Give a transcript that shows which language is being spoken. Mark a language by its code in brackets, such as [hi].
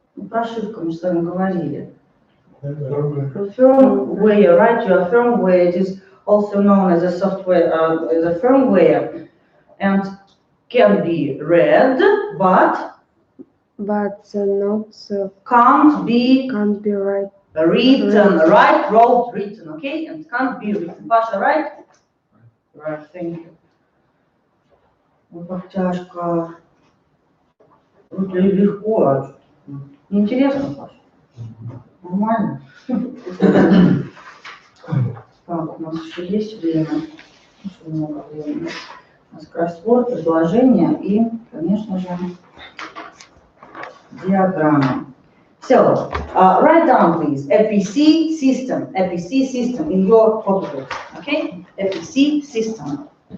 [ru] Прошивка, мы с вами говорили. [en] Firmware, right? Your firmware. It is also known as a software, as a firmware, and can be read, but not can't be right. Written, right? Wrote, written, okay? And can't be written. Pasha, right? Right, thank you. [ru] Вот как тяжко. Вроде легко. Интересно, Паша? Нормально? Так, у нас еще есть время. Очень много времени. У нас кроссворд, предложение и, конечно же, диаграмма. [en] So, write down please, APC system in your photograph, okay? APC system.